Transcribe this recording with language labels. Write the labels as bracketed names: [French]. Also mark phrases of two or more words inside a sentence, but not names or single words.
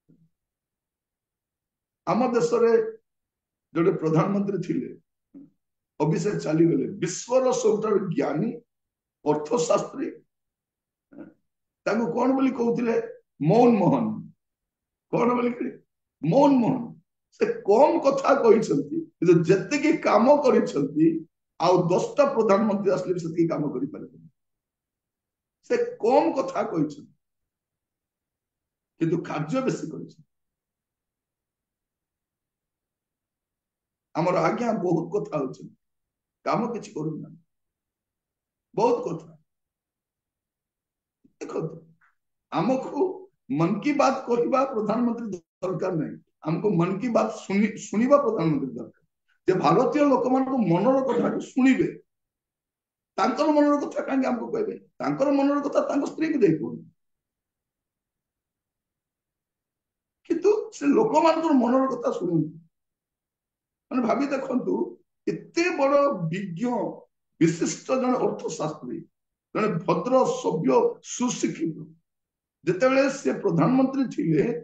[Odia] ଆମ ଦେଶ ରେ ଯୋଉଁ ପ୍ରଧାନମନ୍ତ୍ରୀ ଥିଲେ ଅଭିଷେକ ଚାଲିଗଲେ ବିଶ୍ୱର ସବୁଠାରୁ ଜ୍ଞାନୀ ଅର୍ଥଶାସ୍ତ୍ରୀ ତାଙ୍କୁ କଣ ବୋଲି କହୁଥିଲେ ମୌନ ମୋହନ କଣ ବୋଲି ମୌନ ମୋହନ ସେ କମ କଥା କହିଛନ୍ତି କିନ୍ତୁ ଯେତିକି କାମ କରିଛନ୍ତି ଆଉ 10ଟା ପ୍ରଧାନମନ୍ତ୍ରୀ ଆସିଲେ ବି ସେତିକି କାମ କରିପାରିବେନି ସେ କମ କଥା କହିଛନ୍ତି କିନ୍ତୁ କାର୍ଯ୍ୟ ବେଶୀ କରିଛନ୍ତି ଆମର ଆଜ୍ଞା ବହୁତ କଥା ହଉଛନ୍ତି କାମ କିଛି କରୁନାହାନ୍ତି ବହୁତ କଥା ଦେଖନ୍ତୁ ଆମକୁ ମନ की बात କହିବା ପ୍ରଧାନମନ୍ତ୍ରୀ ଦରକାର ନାହିଁ ଆମକୁ ମନ की बात ଶୁଣିବା ପ୍ରଧାନମନ୍ତ୍ରୀ ଦରକାର ଯେ ଭାରତୀୟ ଲୋକମାନଙ୍କ ମନର କଥାକୁ ଶୁଣିବେ ତାଙ୍କର ମନର କଥା କାହିଁକି ଆମକୁ କହିବେ ତାଙ୍କର ମନର କଥା ତାଙ୍କ ସ୍ତ୍ରୀକୁ ଦେଇ କୁହନ୍ତି କିନ୍ତୁ ସେ ଲୋକମାନଙ୍କର ମନର କଥା ଶୁଣନ୍ତି ମାନେ ଭାବି ଦେଖନ୍ତୁ ଏତେ ବଡ ବିଜ୍ଞ ବିଶିଷ୍ଟ ଜଣେ ଅର୍ଥଶାସ୍ତ୍ରୀ ଜଣେ ଭଦ୍ର ସଭ୍ୟ ସୁଶିକ୍ଷିତ ଯେତେବେଳେ ସେ ପ୍ରଧାନମନ୍ତ୍ରୀ ଥିଲେ